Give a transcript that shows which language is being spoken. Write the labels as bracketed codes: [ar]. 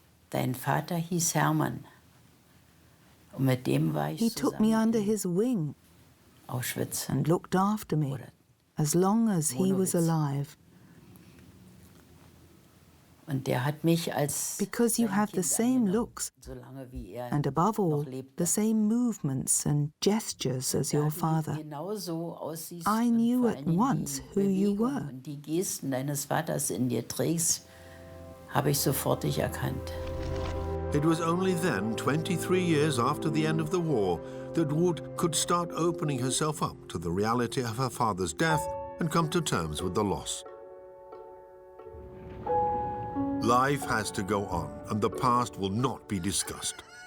[de] Dein Vater hieß Hermann. Und mit dem war ich [en] He took me under his wing [de] Auschwitz [en] and looked after me as long as he was alive. [de] Und der hat mich als [en] Because you have the same looks, and above all, the same movements and gestures as your father. I knew at once who you were. [de] Die Gesten deines Vaters in dir trägst, habe ich sofort dich erkannt. [en] It was only then, 23 years after the end of the war, that Ruth could start opening herself up to the reality of her father's death and come to terms with the loss. Life has to go on, and the past will not be discussed.